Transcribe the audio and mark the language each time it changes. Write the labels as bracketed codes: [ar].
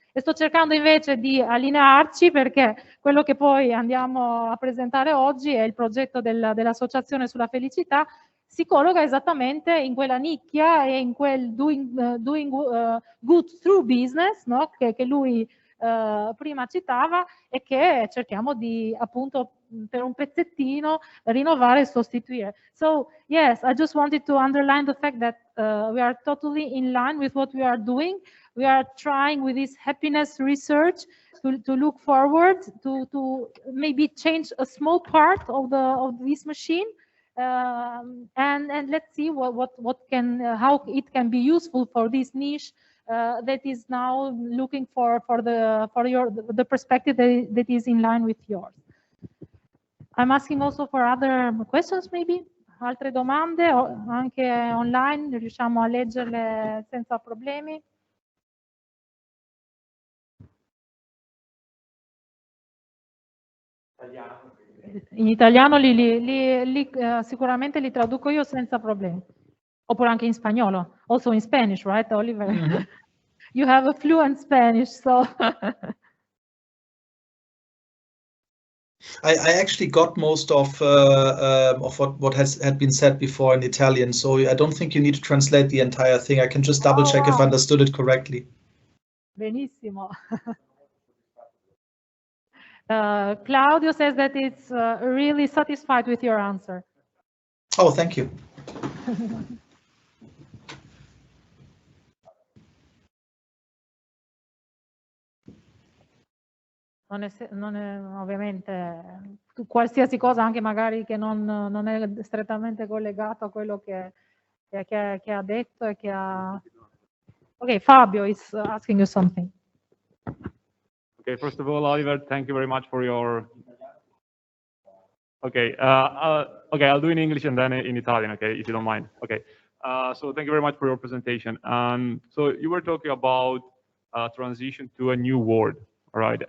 [it] E sto cercando invece di allinearci perché quello che poi andiamo a presentare oggi è il progetto dell'Associazione sulla Felicità, si colloca esattamente in quella nicchia e in quel [en] doing good through business, [it] no? che lui prima citava e che cerchiamo di, appunto, per un pezzettino rinnovare e sostituire. [en] So yes, I just wanted to underline the fact that we are totally in line with what we are doing. We are trying with this happiness research to look forward to maybe change a small part of this machine. And let's see how it can be useful for this niche that is now looking for the perspective that is in line with yours. I'm asking also for other questions, maybe [it] altre domande, anche online, riusciamo a leggerle senza problemi. In italiano sicuramente li traduco io senza problemi. Oppure anche in spagnolo. [en] Also in Spanish, right, Oliver? Mm-hmm. You have a fluent Spanish, so... I actually got most of what had been said before in Italian, so I don't think you need to translate the entire thing. I can just double check if I understood it correctly. [it] Benissimo. [en] Claudio says that it's really satisfied with your answer. Oh, thank you. [it] Non è ovviamente qualsiasi cosa, anche magari che non è strettamente collegato a quello che ha detto e che ha... [en] Ok, Fabio is asking you something. Okay, first of all, Oliver, thank you very much for your... Okay, okay, I'll do in English and then in Italian, okay, if you don't mind. Okay, so thank you very much for your presentation. So you were talking about transition to a new world, right?